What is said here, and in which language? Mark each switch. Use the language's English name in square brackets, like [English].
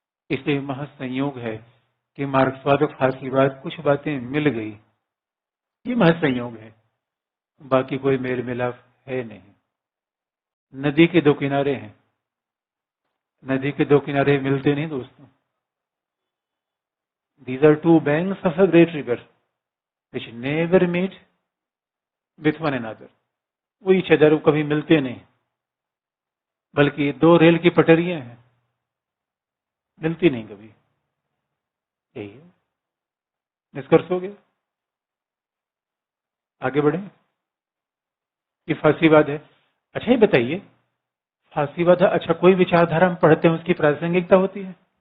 [Hindi] इसलिए महज संयोग है कि मार्क्सवाद और फासीवाद कुछ बातें मिल गई, ये महज संयोग है, बाकी कोई मेल मिलाप है नहीं। नदी के दो किनारे हैं, नदी के दो किनारे मिलते नहीं दोस्तों। [English] These are two banks of a great river which never meet with one another. [Hindi] वो [English] each other [Hindi] कभी मिलते नहीं, बल्कि दो रेल की पटरियां हैं, मिलती नहीं कभी। यही है, निष्कर्ष हो गया। आगे बढ़े। ये फासीवाद है। अच्छा ये बताइए, फासीवाद है, अच्छा कोई विचारधारा हम पढ़ते हैं उसकी प्रासंगिकता होती है?